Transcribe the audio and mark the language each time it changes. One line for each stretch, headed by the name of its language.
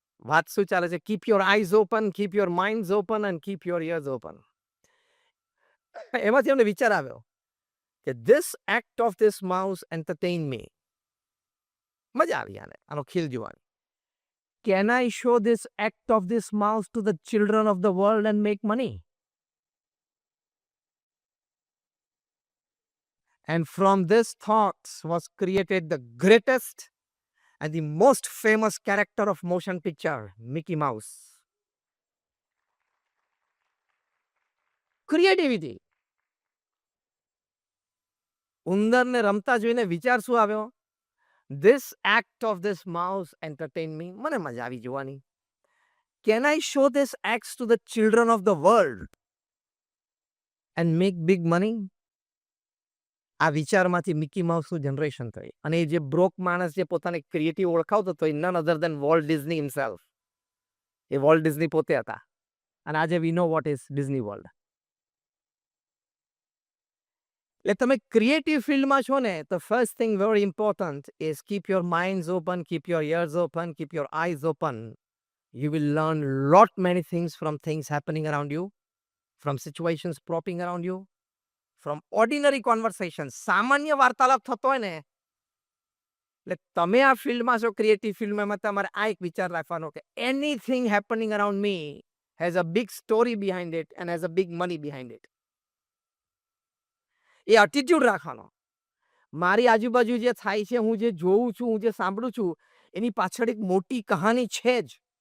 Gujarati: વાત શું ચાલે છે?
English: Keep your eyes open, keep your minds open and keep your ears open.
Gujarati: એમાંથી એમને વિચાર આવ્યો કે
English: This act of this mouse entertain me.
Gujarati: મજા આવી આનો ખેલ જોવાની.
English: Can I show this act of this mouse to the children of the world and make money? And from this thoughts was created the greatest and the most famous character of motion picture, Mickey Mouse. Creativity.
Gujarati: ઉંદરને રમતા જોઈને વિચાર શું આવ્યો?
English: This act of this mouse entertained me.
Gujarati: મને મજા આવી જોવાની.
English: Can I show this acts to the children of the world and make big money?
Gujarati: આ વિચારમાંથી મિકી માઉસનું જનરેશન થઈ અને એ જે બ્રોક માણસ જે પોતાને ક્રિએટિવ ઓળખાવતો હતો
English: None other than Walt Disney himself.
Gujarati: એ વોલ્ટ ડિઝની પોતે હતા અને આજે
English: We know what is Disney World.
Gujarati: એટલે તમે ક્રિએટિવ ફિલ્ડમાં છો ને તો
English: First thing very important is keep your minds open, keep your ears open, keep your eyes open. You will learn lot many things from things happening around you, from situations propping around you, from ordinary conversations.
Gujarati: સામાન્ય વાર્તાલાપ થતો હોય ને એટલે તમે આ ફિલ્ડમાં છો ક્રિએટિવ ફિલ્ડમાં તમારે આ એક વિચાર રાખવાનો કે
English: anything happening around me has a big story behind it
Gujarati: and has a big money behind it. A attitude રાખવાનો. મારી આજુબાજુ જે થાય છે, હું જે જોઉં છું, હું જે સાંભળું છું, એની પાછળ એક મોટી કહાની છે જ.